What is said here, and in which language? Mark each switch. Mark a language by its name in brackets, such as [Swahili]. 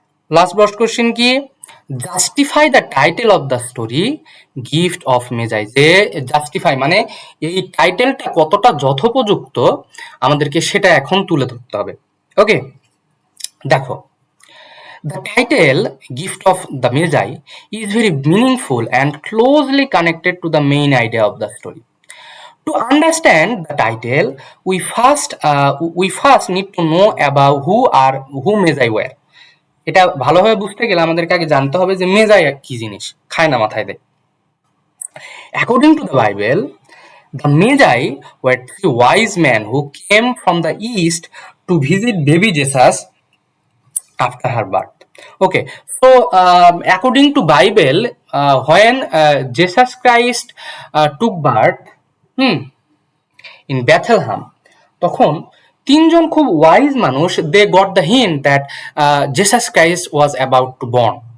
[English] Last broad question কি? Justify the title of the story gift of Magi. [Bangla] যে justify মানে এই টাইটেলটা কতটা যথোপযুক্ত আমাদেরকে সেটা এখন তুলে ধরতে হবে। [English] Okay, দেখো, the title gift of the Magi is very meaningful and closely connected to the main idea of the story. To understand the title, we first need to know about who Magi were. [Bangla] এটা ভালোভাবে বুঝতে গেলে আমাদেরকে আগে জানতে হবে যে মেজাই কি জিনিস, খায় না মাথায় দেয়। [English] According to the Bible, the Magi were three wise men who came from the east to visit baby Jesus after her birth. Okay, so according to Bible, when Jesus Christ took birth in Bethlehem, [Bangla] তখন তিনজন খুব wise মানুষ [English] They got the hint that Jesus Christ was about to born.